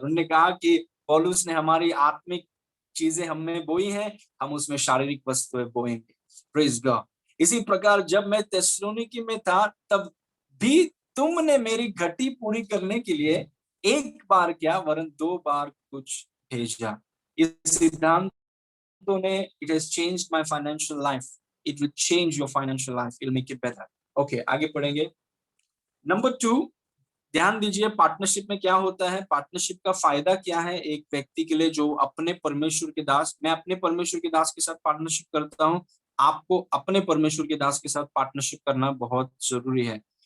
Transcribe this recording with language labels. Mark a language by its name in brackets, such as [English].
[Hindi] उन्होंने कहा कि पौलुस ने हमारी आत्मिक चीजें हमें बोई हैं, हम उसमें शारीरिक वस्तुएं बोएंगे, प्रेज गॉड। इसी प्रकार जब मैं थिस्सलुनीकि में था तब भी तुमने मेरी घटी पूरी करने के लिए एक बार क्या वरन 2 बार कुछ भेजा। इस सिद्धांत ने [English] it has changed my financial life. It will change your financial life. It'll make it better. [Hindi] Okay, आगे पढ़ेंगे। नंबर 2, ध्यान दीजिए पार्टनरशिप में क्या होता है, पार्टनरशिप का फायदा क्या है एक व्यक्ति के लिए जो अपने परमेश्वर के दास, मैं अपने परमेश्वर के दास के साथ पार्टनरशिप करता हूं, आपको अपने परमेश्वर के दास के साथ पार्टनरशिप करना बहुत जरूरी है।